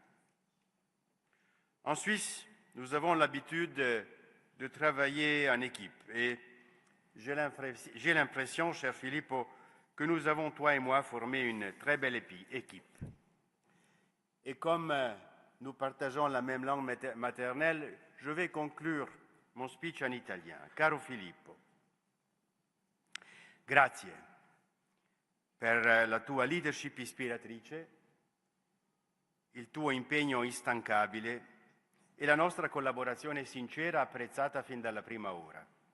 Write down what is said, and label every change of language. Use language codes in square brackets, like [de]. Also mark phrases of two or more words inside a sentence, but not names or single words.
[fr] En Suisse, nous avons l'habitude de travailler en équipe et j'ai l'impression, cher Filippo, que nous avons, toi et moi, formé une très belle équipe. Et comme nous partageons la même langue maternelle, je vais conclure mon speech en italien. [it] Caro Filippo, grazie per la tua leadership ispiratrice, il tuo impegno instancabile e la nostra collaborazione sincera apprezzata fin dalla prima ora.